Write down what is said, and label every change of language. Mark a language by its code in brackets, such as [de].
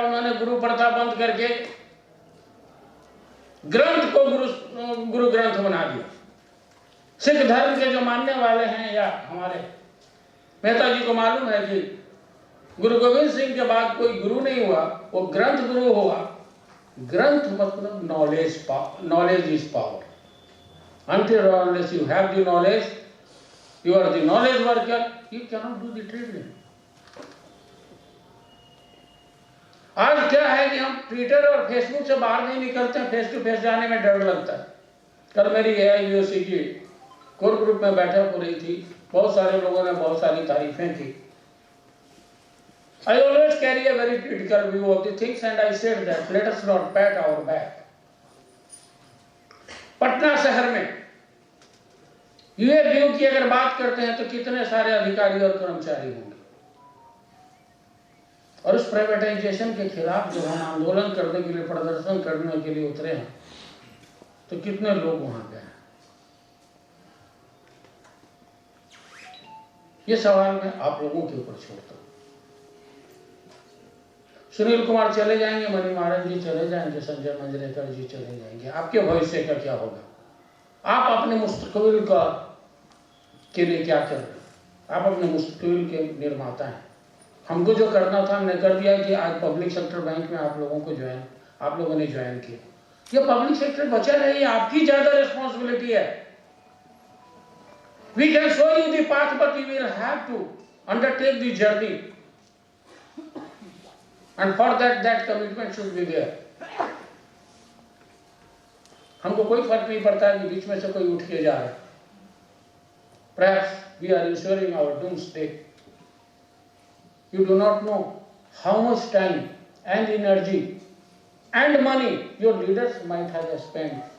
[hi] उन्होंने गुरु प्रथा बंद करके ग्रंथ को गुरु ग्रंथ बना दिया। सिख धर्म के जो मानने वाले हैं या हमारे मेहता जी को मालूम है कि गुरु गोविंद सिंह के बाद कोई गुरु नहीं हुआ, वो ग्रंथ गुरु हुआ। ग्रंथ मतलब [en] Knowledge, knowledge is power. Until or unless you have the knowledge, you are the knowledge worker, you cannot do the trading. [hi] आज क्या है कि हम ट्विटर और फेसबुक से बाहर नहीं निकलते हैं, [en] face to face [hi] जाने में डर लगता है। कल मेरी AIUC की कोर ग्रुप में बैठक हो रही थी, बहुत सारे लोगों ने बहुत सारी तारीफें की। [en] I always carry a very critical view of the things and I said that let us not pat our back. [hi] Patna शहर में UAVU की अगर बात करते हैं तो कितने सारे अधिकारी और कर्मचारी होंगे, और उस प्राइवेटाइजेशन के खिलाफ जब हम आंदोलन करने के लिए, प्रदर्शन करने के लिए उतरे हैं तो कितने लोग वहां गए? ये सवाल मैं आप लोगों के ऊपर छोड़ता हूं। सुनील कुमार चले जाएंगे, मणि महाराज जी चले जाएंगे, संजय मंजरेकर जी चले जाएंगे, आपके भविष्य का क्या होगा? आप अपने मुस्तकबिल का के लिए क्या कर रहे हैं? आप अपने मुस्तकबिल के निर्माता हैं। हमको जो करना था हमने कर दिया कि आज पब्लिक सेक्टर बैंक में आप लोगों ने ज्वाइन किया। ये पब्लिक सेक्टर बचा रहे, ये आपकी ज्यादा रिस्पॉन्सिबिलिटी है। [en] We can show you the path, but you will have to undertake the journey, and for that commitment should be there. [hi] हमको कोई फर्क नहीं पड़ता है कि बीच में से कोई उठ के जा रहा है। [en] Perhaps we are ensuring our doomsday. You do not know how much time and energy and money your leaders might have spent